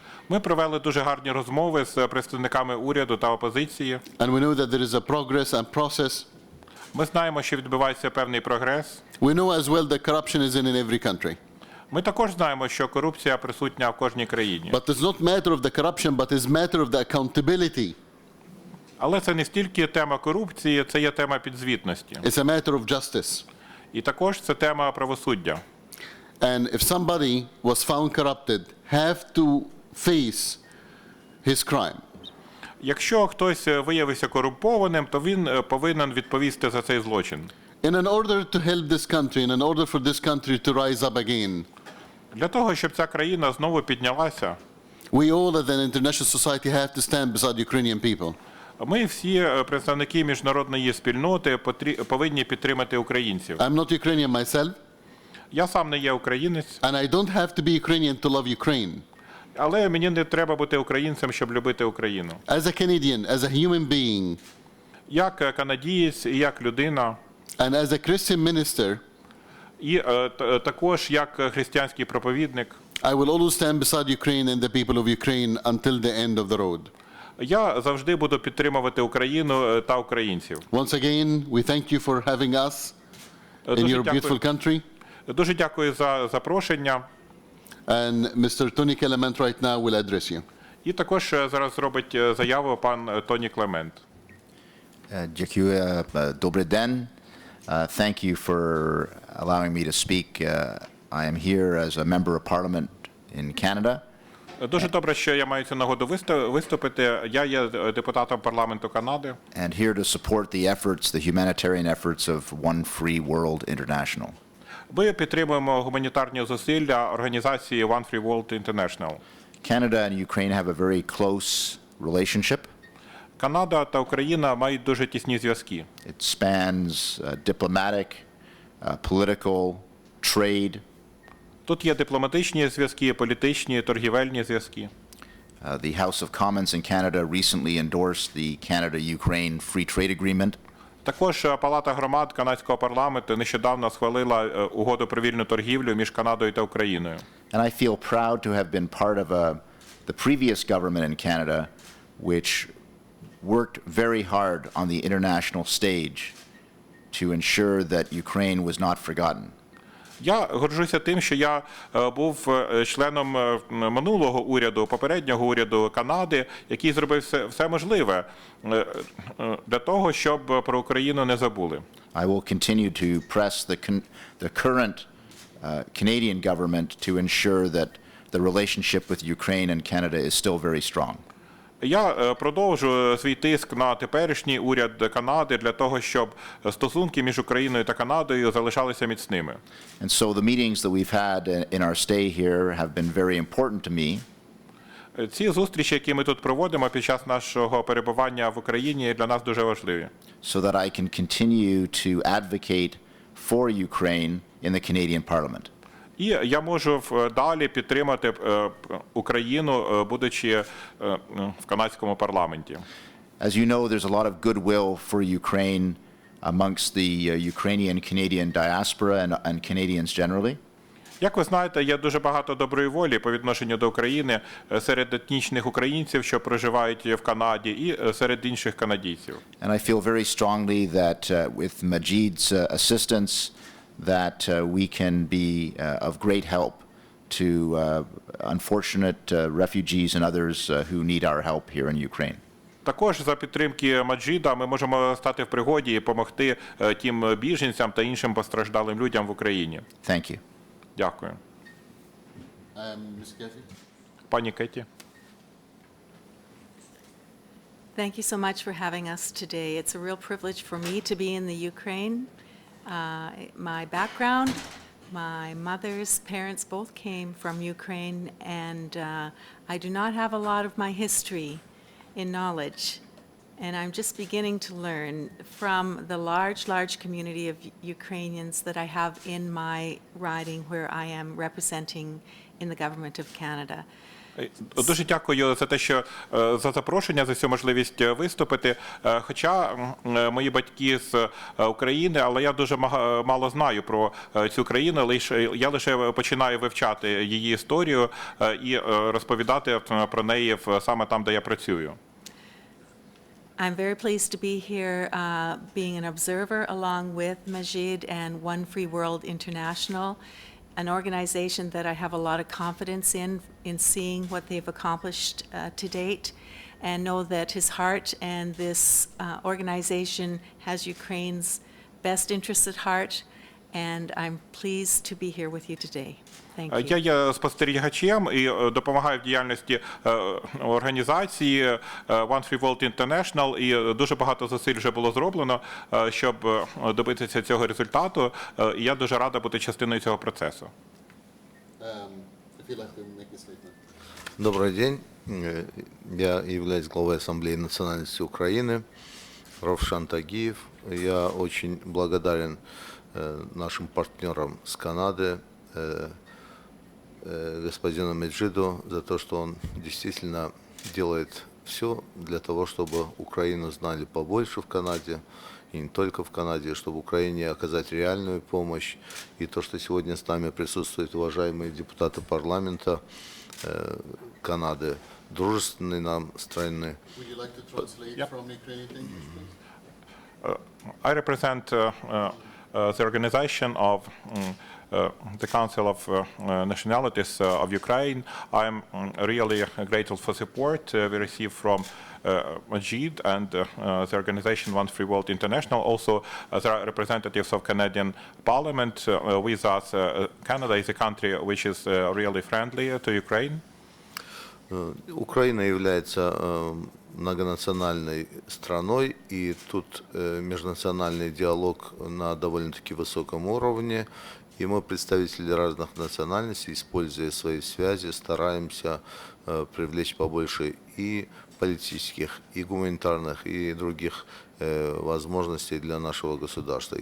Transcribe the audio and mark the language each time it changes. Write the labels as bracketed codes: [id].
[uk] Ми провели дуже гарні розмови з представниками уряду та опозиції. [en] and we know that there is a progress and process. [uk] Ми знаємо, що відбувається певний прогрес. [en] We know as well that corruption is in every country. [uk] Ми також знаємо, що корупція присутня в кожній країні. [en] But it's not matter of the corruption, but it's matter of the accountability. [uk] Але це не стільки тема корупції, це є тема підзвітності. [en] It's a matter of justice. [uk] І також це тема правосуддя. [en] And if somebody was found corrupted, have to face his crime. [uk] Якщо хтось виявився корумпованим, то він повинен відповісти за цей злочин. [en] In order to help this country, in order for this country to rise up again, [uk] Для того, щоб ця країна знову піднялася, [en] we all as an international society have to stand beside Ukrainian people. [uk] ми всі представники міжнародної спільноти повинні підтримати українців. [en] I'm not Ukrainian myself, [uk] Я сам не є українець, [en] and I don't have to be Ukrainian to love Ukraine. [uk] але мені не треба бути українцем, щоб любити Україну. [en] As a Canadian, as a human being, [uk] Як канадієць і як людина, [en] and as a Christian minister, [uk] і також як християнський проповідник, [en] I will always stand beside Ukraine and the people of Ukraine until the end of the road. [uk] я завжди буду підтримувати Україну та українців. [en] Once again, we thank you for having us in your beautiful country. [uk] Дуже дякую за запрошення. [en] And Mr. Toní Клемент right now will address you. [uk] І також зараз зробить заяву пан Тоні Клемент. Дякую. Добрий день. [en] Thank you for allowing me to speak. I am here as a member of parliament in Canada. [uk] Дуже добре, що я маю цю нагоду виступити. Я є депутатом парламенту Канади. [en] And here to support the efforts, the humanitarian efforts of One Free World International. [uk] Ми підтримуємо гуманітарні зусилля організації One Free World International. [en] Canada and Ukraine have a very close relationship. [uk] Канада та Україна мають дуже тісні зв'язки. [en] It spans diplomatic, political, trade. [uk] Тут є дипломатичні зв'язки, політичні, торгівельні зв'язки. [en] The House of Commons in Canada recently endorsed the Canada-Ukraine Free Trade Agreement. [uk] Також Палата громад канадського парламенту нещодавно схвалила угоду про вільну торгівлю між Канадою та Україною. [en] And I feel proud to have been part of the previous government in Canada, which worked very hard on the international stage to ensure that Ukraine was not forgotten. [uk] Я горджуся тим, що я був членом минулого уряду, попереднього уряду Канади, який зробив все можливе для того, щоб про Україну не забули. [en] I will continue to press the current Canadian government to ensure that the relationship with Ukraine and Canada is still very strong. [uk] Я продовжу свій тиск на теперішній уряд Канади для того, щоб стосунки між Україною та Канадою залишалися міцними. [en] And so the meetings that we've had in our stay here have been very important to me. [uk] Ці зустрічі, які ми тут проводимо під час нашого перебування в Україні, для нас дуже важливі. [en] So that I can continue to advocate for Ukraine in the Canadian Parliament. [uk] І я можу далі підтримати Україну, будучи в канадському парламенті. [en] As you know, there's a lot of goodwill for Ukraine amongst the Ukrainian Canadian diaspora and Canadians generally. [uk] Як ви знаєте, є дуже багато доброї волі по відношенню до України серед етнічних українців, що проживають в Канаді, і серед інших канадійців. [en] And I feel very strongly that with Majid's assistance that we can be of great help to unfortunate refugees and others who need our help here in Ukraine. [uk] Також за підтримки Маджида ми можемо стати в пригоді і допомогти тим біженцям та іншим постраждалим людям в Україні. [en] Thank you. [uk] Дякую. [en] Ms. Kathy? [uk] Пані Кейті. [en] Thank you so much for having us today. It's a real privilege for me to be in the Ukraine. My background, my mother's parents both came from Ukraine, and I do not have a lot of my history in knowledge. And I'm just beginning to learn from the large community of Ukrainians that I have in my riding where I am representing in the government of Canada. [uk] Дуже дякую за те, що за запрошення, за цю можливість виступити. Хоча мої батьки з України, але я дуже мало знаю про цю країну. Я лише починаю вивчати її історію і розповідати про неї саме там, де я працюю. [en] I'm very pleased to be here, being an observer along with Majid and One Free World International, an organization that I have a lot of confidence in seeing what they've accomplished to date, and know that his heart and this organization has Ukraine's best interests at heart, and I'm pleased to be here with you today. Thank you. [uk] Я є спостерігачем і допомагаю в діяльності організації One Free World International, і дуже багато зусиль вже було зроблено, щоб добитися цього результату, і я дуже рада бути частиною цього процесу. [en] If you'd like to make a statement. [ru] Добрый день. Я являюсь главой Ассамблеи национальности Украины, Равшан Тагиев. Я очень благодарен нашим партнерам с Канады, господину Маджиду, за то, что он действительно делает все для того, чтобы Украину знали побольше в Канаде, и не только в Канаде, чтобы Украине оказать реальную помощь. И то, что сегодня с нами присутствуют уважаемые депутаты парламента Канады, дружественные нам страны. [en] Would you like to translate from Ukrainian to English, please? I represent the organization of the Council of Nationalities of Ukraine. I'm really grateful for support we receive from Majid and the organization One Free World International. Also, there are representatives of Canadian Parliament with us. Canada is a country which is really friendly to Ukraine. [ru] Украина является многонациональной страной, и тут межнациональный диалог на довольно-таки высоком уровне. И мы, представители разных национальностей, используя свои связи, стараемся привлечь побольше и политических, и гуманитарных, и других возможностей для нашего государства.